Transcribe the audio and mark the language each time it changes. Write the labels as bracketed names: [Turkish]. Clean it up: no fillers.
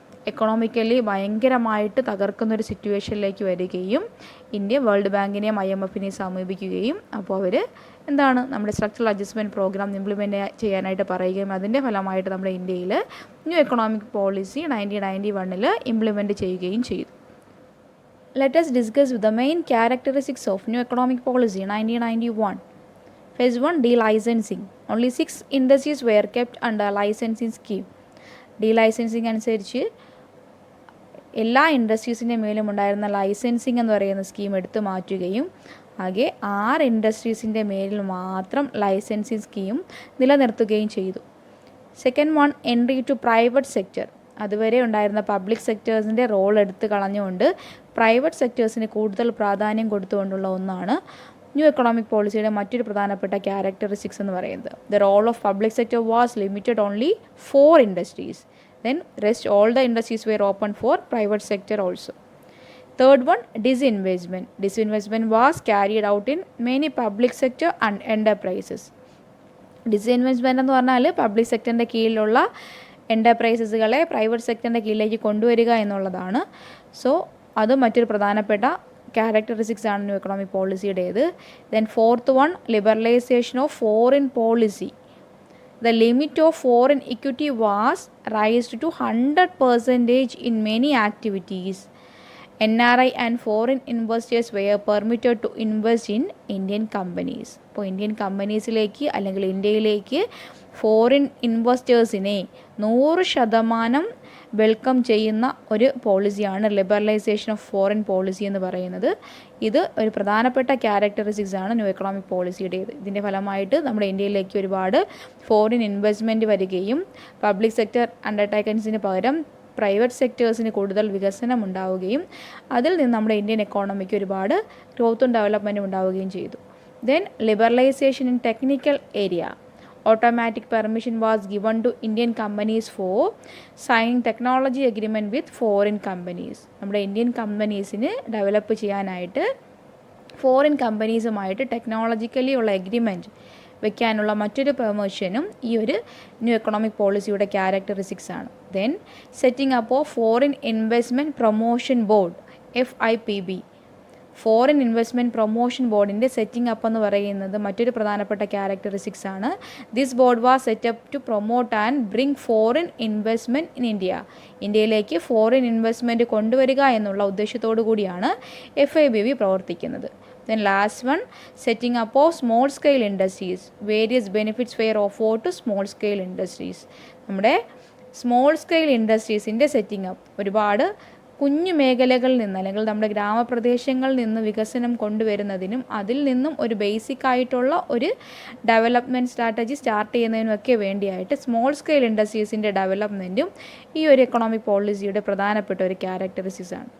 [Malayalam] Economically ഭയങ്കരമായിട്ട് തകർക്കുന്നൊരു സിറ്റുവേഷനിലേക്ക് വരികയും India world ബാങ്കിനെയും IMFനെയും സമീപിക്കുകയും അപ്പോൾ അവർ എന്താണ് നമ്മുടെ സ്ട്രക്ചറൽ അഡ്ജസ്റ്റ്മെൻറ്റ് പ്രോഗ്രാം ഇംപ്ലിമെൻറ്റ് ചെയ്യാനായിട്ട് പറയുകയും അതിൻ്റെ ഫലമായിട്ട് നമ്മുടെ ഇന്ത്യയിൽ ന്യൂ എക്കണോമിക് പോളിസി 1991 ഇംപ്ലിമെൻറ്റ് ചെയ്യുകയും ചെയ്തു. [English] Let us discuss the main characteristics of new economic policy in 1991. Phase 1, delicensing. Only 6 industries were kept under licensing scheme. [Malayalam] Delicensing അനുസരിച്ച് എല്ലാ ഇൻഡസ്ട്രീസിൻ്റെ മേലും ഉണ്ടായിരുന്ന ലൈസൻസിങ് എന്ന് പറയുന്ന സ്കീം എടുത്തു മാറ്റുകയും ആകെ 6 ഇൻഡസ്ട്രീസിൻ്റെ മേലിൽ മാത്രം ലൈസൻസിങ് സ്കീം നിലനിർത്തുകയും ചെയ്തു. [English] Second one, entry to private sector. [Malayalam] അതുവരെ ഉണ്ടായിരുന്ന പബ്ലിക് സെക്ടേഴ്സിൻ്റെ റോൾ എടുത്ത് കളഞ്ഞുകൊണ്ട് പ്രൈവറ്റ് സെക്ടേഴ്സിന് കൂടുതൽ പ്രാധാന്യം കൊടുത്തുകൊണ്ടുള്ള ഒന്നാണ് ന്യൂ എക്കണോമിക് പോളിസിയുടെ മറ്റൊരു പ്രധാനപ്പെട്ട ക്യാരക്ടറിസ്റ്റിക്സ് എന്ന് പറയുന്നത്. [English] The role of public sector was limited only 4 industries. Then rest all the industries were open for private sector also. Third one, disinvestment. Disinvestment was carried out in many public sector and enterprises. [Malayalam] Disinvestment എന്ന് പറഞ്ഞാൽ public സെക്ടറിൻ്റെ കീഴിലുള്ള എൻ്റർപ്രൈസസുകളെ private സെക്ടറിൻ്റെ കീഴിലേക്ക് കൊണ്ടുവരിക എന്നുള്ളതാണ്. So അത് മറ്റൊരു പ്രധാനപ്പെട്ട characteristics ആണ് new economic പോളിസിയുടേത്. [English] Then fourth one, liberalisation of foreign policy. The limit of foreign equity was raised to 100% in many activities. NRI and foreign investors were permitted to invest in Indian companies. [Malayalam] അപ്പോൾ Indian കമ്പനീസിലേക്ക് അല്ലെങ്കിൽ ഇന്ത്യയിലേക്ക് foreign ഇൻവെസ്റ്റേഴ്സിനെ 100% welcome ചെയ്യുന്ന ഒരു പോളിസിയാണ് liberalisation of foreign policy എന്ന് പറയുന്നത്. ഇത് ഒരു പ്രധാനപ്പെട്ട ക്യാരക്ടറിസ്റ്റിക്സ് ആണ് ന്യൂ എക്കണോമിക് പോളിസിയുടേത്. ഇതിൻ്റെ ഫലമായിട്ട് നമ്മുടെ ഇന്ത്യയിലേക്ക് ഒരുപാട് ഫോറിൻ ഇൻവെസ്റ്റ്മെൻറ്റ് വരികയും പബ്ലിക് സെക്ടർ അണ്ടർടേക്കിങ്സിന് പകരം പ്രൈവറ്റ് സെക്ടേഴ്സിന് കൂടുതൽ വികസനം ഉണ്ടാവുകയും അതിൽ നിന്ന് നമ്മുടെ ഇന്ത്യൻ എക്കോണമിക്ക് ഒരുപാട് ഗ്രോത്തും ഡെവലപ്മെൻറ്റും ഉണ്ടാവുകയും ചെയ്തു. [English] Then liberalisation in technical area. Automatic permission was given to Indian companies for signing technology agreement with foreign companies. [Malayalam] നമ്മുടെ ഇന്ത്യൻ കമ്പനീസിന് ഡെവലപ്പ് ചെയ്യാനായിട്ട് ഫോറിൻ കമ്പനീസുമായിട്ട് ടെക്നോളജിക്കലി ഉള്ള എഗ്രിമെൻറ്റ് വെക്കാനുള്ള മറ്റൊരു പെർമിഷനും ഈ ഒരു ന്യൂ എക്കണോമിക് പോളിസിയുടെ ക്യാരക്ടറിസ്റ്റിക്സ് ആണ്. [English] Then setting up of foreign investment promotion board FIPB. [Malayalam] Foreign investment promotion ബോർഡിൻ്റെ സെറ്റിംഗ് അപ്പ് എന്ന് പറയുന്നത് മറ്റൊരു പ്രധാനപ്പെട്ട ക്യാരക്ടറിസ്റ്റിക്സ് ആണ്. [English] This board was set up to promote and bring foreign investment in India. [Malayalam] ഇന്ത്യയിലേക്ക് ഫോറിൻ ഇൻവെസ്റ്റ്മെൻറ്റ് കൊണ്ടുവരിക എന്നുള്ള ഉദ്ദേശത്തോടു കൂടിയാണ് FIPB പ്രവർത്തിക്കുന്നത്. [English] Then last one, setting up of small scale industries. Various benefits were offered to small scale industries. [Malayalam] നമ്മുടെ small scale ഇൻഡസ്ട്രീസിൻ്റെ setting up ഒരുപാട് കുഞ്ഞു മേഖലകളിൽ നിന്ന് അല്ലെങ്കിൽ നമ്മുടെ ഗ്രാമപ്രദേശങ്ങളിൽ നിന്ന് വികസനം കൊണ്ടുവരുന്നതിനും അതിൽ നിന്നും ഒരു ബേസിക് ആയിട്ടുള്ള ഒരു development strategy start ചെയ്യുന്നതിനുമൊക്കെ വേണ്ടിയായിട്ട് small scale ഇൻഡസ്ട്രീസിൻ്റെ ഡെവലപ്മെൻറ്റും ഈ ഒരു എക്കണോമിക് പോളിസിയുടെ പ്രധാനപ്പെട്ട ഒരു ക്യാരക്ടറിസ്റ്റിക്സ് ആണ്.